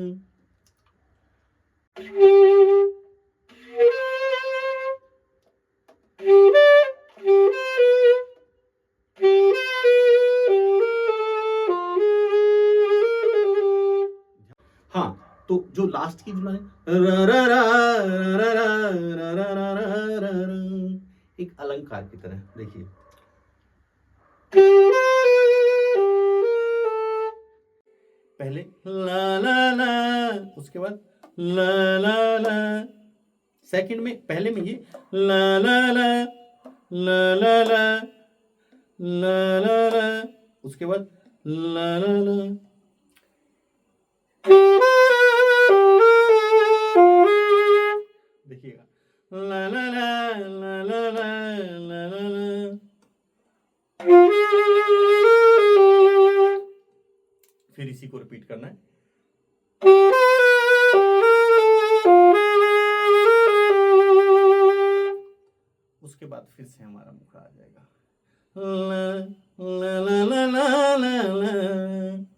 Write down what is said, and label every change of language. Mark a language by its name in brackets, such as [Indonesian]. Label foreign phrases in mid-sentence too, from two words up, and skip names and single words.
[Hindi] हाँ, तो जो लास्ट की जो एक अलंकार की तरह, देखिए पहले ला ला ला, उसके बाद ला ला ला, सेकंड में पहले में ये ला ला ला ला ला ला ला ला ला, उसके बाद ला ला ला। देखिएगा ला ला ला ला ला ला ला ला ला, फिर इसी को रिपीट करना है। उसके बाद फिर से हमारा मुखड़ा आ जाएगा ला ला ला ला ला ला।